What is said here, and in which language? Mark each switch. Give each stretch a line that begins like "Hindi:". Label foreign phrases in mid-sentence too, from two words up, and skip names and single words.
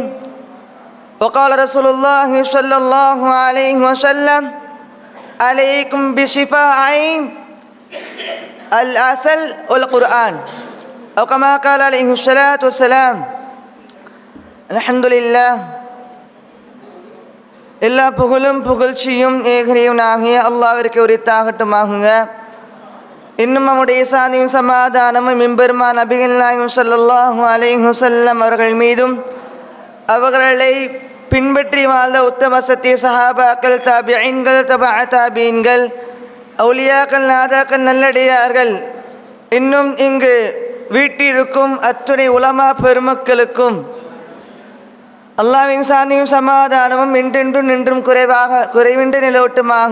Arabic: وقال رسول الله صلى الله عليه وسلم: عليكم بشفاعين العسل والقرآن، أو كما قال عليه الصلاة والسلام. الحمد لله.
Tamil: எல்லா புகழும் புகழ்ச்சியும் ஏகரியவனாகிய அல்லாஹ்விற்கு உரித்தாகட்டுமாகுங்க. இன்னும் நம்முடைய சாந்தியும் சமாதானமும் எம்பெருமான் நபிகள் நாயகம்
Arabic: صلى الله عليه وسلم
Tamil: அவர்கள் மீதும், அவர்களை பின்பற்றி வாழ்ந்த உத்தம சத்திய சஹாபாக்கள், தாபிஈன்கள், தபஅ தாபிஈன்கள், அவுலியாக்கள், நாதாக்கள், நல்லடியார்கள், இன்னும் இங்கு வீட்டிற்கும் அத்துணை உலமா பெருமக்களுக்கும் அல்லாஹ்வின் சாந்தியும் சமாதானமும் என்றென்றும் நின்றும் குறைவின்றி நிலவட்டுமாக.